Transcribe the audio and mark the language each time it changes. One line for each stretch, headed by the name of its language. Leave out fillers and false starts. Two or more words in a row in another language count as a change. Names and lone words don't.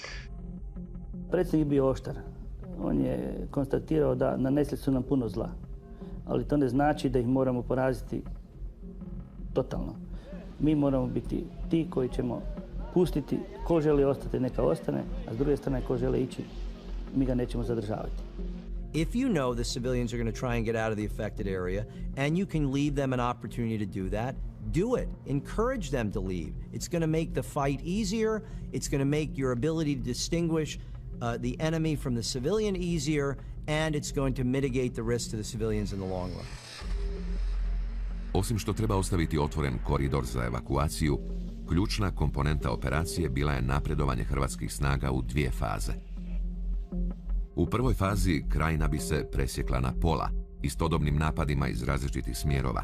Croatian: Predsjednik je bio oštar. On je konstatirao da nanesli su nam puno zla. Ali to ne znači da ih moramo poraziti totalno. Mi moramo biti ti koji ćemo pustiti ko želi ostati, neka ostane, a s druge strane ko žele ići, mi ga nećemo zadržavati.
English: If you know the civilians are going to try and get out of the affected area and you can leave them an opportunity to do that, do it. Encourage them to leave. It's going to make the fight easier. It's going to make your ability to distinguish the enemy from the civilian easier, and it's going to mitigate the risk to the civilians in the long run.
Croatian: Osim što treba ostaviti otvoren koridor za evakuaciju, ključna komponenta operacije bila je napredovanje hrvatskih snaga u 2 faze. U prvoj fazi Krajina bi se presjekla na pola, istodobnim napadima iz različitih smjerova.